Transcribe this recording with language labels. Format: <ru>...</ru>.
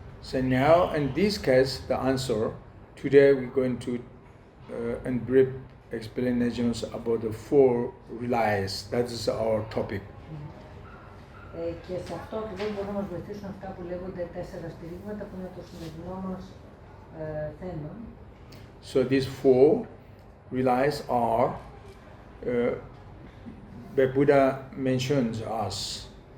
<en>So now, in this case, the answer, today we're going to in brief explanations about the four reliance. That is our topic.</en> <el>Και σε αυτό ακριβώς μπορούν να μας βοηθήσουν αυτά που λέγονται τέσσερα στηρίγματα, που είναι το σημερινό μας θέμα.</el> <en>So these four reliance are, the Buddha mentions us.</en>